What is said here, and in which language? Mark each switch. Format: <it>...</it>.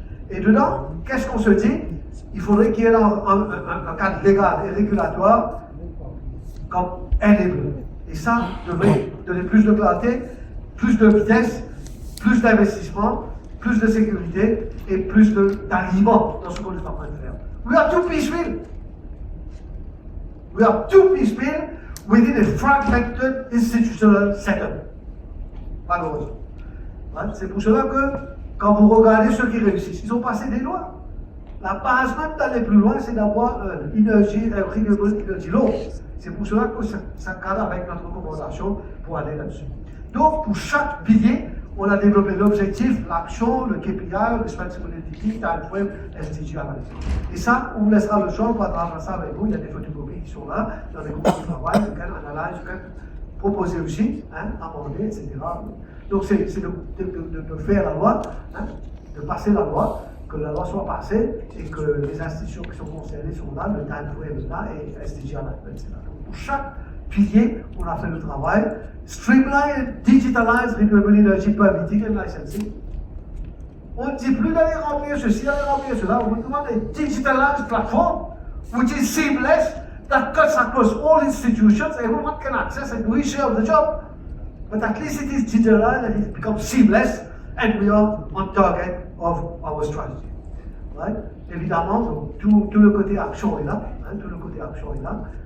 <fr>Et dedans, qu'est-ce qu'on se dit? Il faudrait qu'il y ait un cadre légal et régulatoire comme enable. Et ça devrait donner plus de clarté, plus de vitesse, plus d'investissement, plus de sécurité et plus d'alignement dans ce qu'on est en train de faire.</fr> <en>We are too piecemeal. We are too piecemeal within a fragmented institutional setup.</en> <fr>Malheureusement. Ouais, c'est pour cela que, quand vous regardez ceux qui réussissent, ils ont passé des lois. La base même d'aller plus loin, c'est d'avoir renewable energy law. C'est pour cela que ça cadre avec notre recommandation pour aller là-dessus. Donc, pour chaque pilier, on a développé l'objectif, l'action, le KPI, responsibility, time frame, SDG analysis. Et ça, on vous laissera le choix, on va travailler ça avec vous. Il y a des photocopies qui sont là, dans les groupes de travail, vous pouvez analyser, vous pouvez proposer aussi, amender, etc. Donc, c'est de faire la loi, de passer la loi, que la loi soit passée et que les institutions qui sont concernées sont là, le time frame est là et SDG analysis, etc. Donc, pour chaque pilier, on a fait le travail.</fr> <en>Streamline, digitalize, renewable energy permitting and licensing.</en> <fr>On ne dit plus d'aller remplir ceci, d'aller remplir cela. On vous demande</fr> <en>a digitalized platform, which is seamless, that cuts across all institutions. Everyone can access and we share the job. But at least it is digitalized and it becomes seamless and we are on target of our strategy. Right?</en> <fr>Évidemment, donc, tout le côté action est là. Tout le côté action est là.</fr>